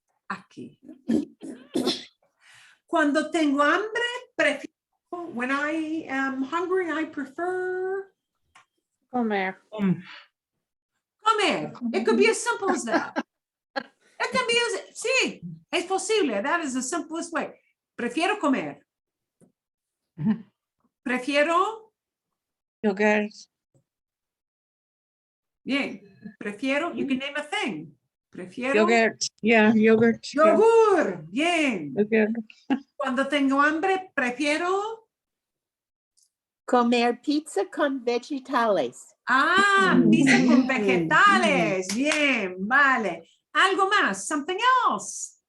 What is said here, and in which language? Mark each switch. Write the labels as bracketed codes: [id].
[es] Aquí. Cuando tengo hambre, prefiero, [en] when I am hungry, I prefer [es] Comer. comer. [en] It could be as simple as that. It can be as, [es] sí, es posible. [en] That is the simplest way. [es] Prefiero comer. Prefiero. Yogurt. Bien. [en] Prefiero, you can name a thing. [es] Prefiero. [en] Yogurt. Yeah, yogurt. yeah. [es] Yogur. Bien. Yogurt. Cuando tengo hambre, prefiero. Comer pizza con vegetales. Pizza con vegetales. Bien, vale. Algo más, [en] something else.